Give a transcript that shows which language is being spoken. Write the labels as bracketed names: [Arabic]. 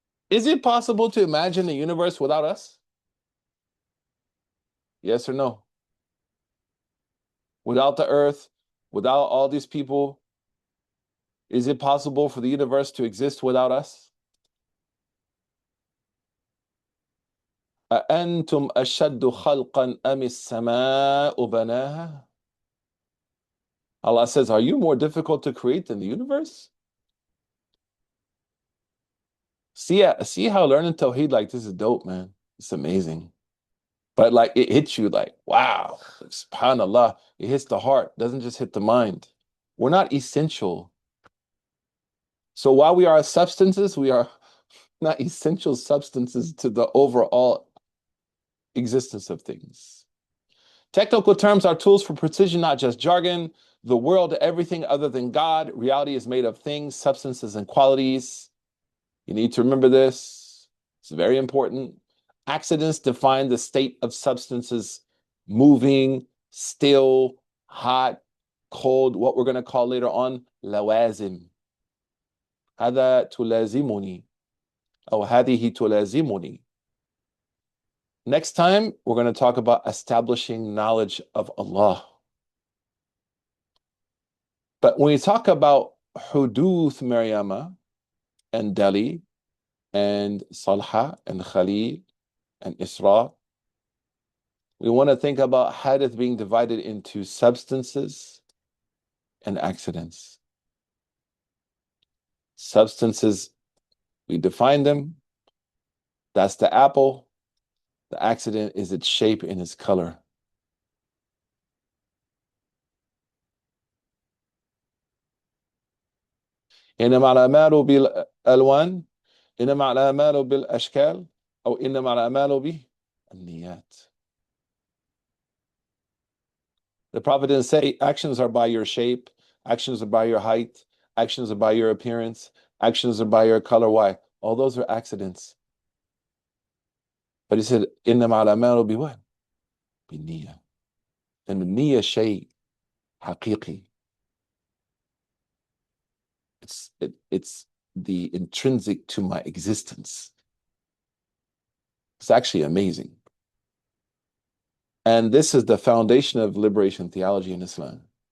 [English] Is it possible to imagine a universe without us? Yes or no? Without the earth, without all these people, is it possible for the universe to exist without us? [Arabic] أأنتم أشد خلقا أم السماء بناها? [English] Allah says, are you more difficult to create than the universe? See how learning Tawheed like this is dope, man. It's amazing. But like it hits you like, wow, subhanAllah. It hits the heart, doesn't just hit the mind. We're not essential. So while we are substances, we are not essential substances to the overall existence of things. Technical terms are tools for precision, not just jargon. The world, everything other than God. Reality is made of things, substances, and qualities. You need to remember this. It's very important. Accidents define the state of substances moving, still, hot, cold, what we're going to call later on lawazim. [Arabic] هذا تلازمني أو هذه تلازمني. [English] Next time, we're going to talk about establishing knowledge of Allah. But when we talk about Huduth Maryama and Delhi and Salha and Khalil and Isra, we want to think about hadith being divided into substances and accidents. Substances, we define them. That's the apple. The accident is its shape and its color. [Arabic] إنما الأعمال بالألوان إنما الأعمال بالأشكال أو إنما الأعمال بالنيات. [English] The Prophet didn't say actions are by your shape, actions are by your height, actions are by your appearance, actions are by your color. Why? All those are accidents. But he said, [Arabic] إنما الأعمال بوان بالنية. [English] And the niyyah [Arabic] شيء حقيقي. [English] It's the intrinsic to my existence. It's actually amazing. And this is the foundation of liberation theology in Islam.